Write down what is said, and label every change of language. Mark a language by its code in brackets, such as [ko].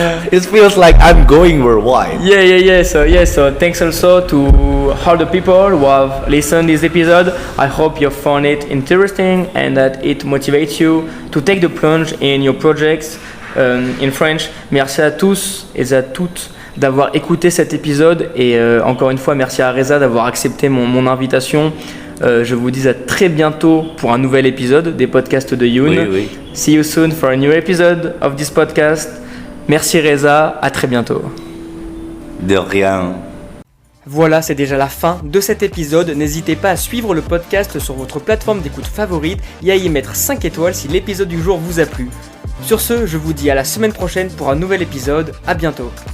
[en] It feels like I'm going worldwide. Yeah. So thanks also to all the people who have listened this episode. I hope you found it interesting and that it motivates you to take the plunge in your projects. In French, [fr] merci à tous et à toutes d'avoir écouté cet épisode et encore une fois merci à Reza d'avoir accepté mon invitation. Je vous dis à très bientôt pour un nouvel épisode des podcasts de Youenn. Oui. [en] See you soon for a new episode of this podcast. [fr] Merci Reza, à très bientôt. De rien. Voilà, c'est déjà la fin de cet épisode. N'hésitez pas à suivre le podcast sur votre plateforme d'écoute favorite et à y mettre 5 étoiles si l'épisode du jour vous a plu. Sur ce, je vous dis à la semaine prochaine pour un nouvel épisode. À bientôt.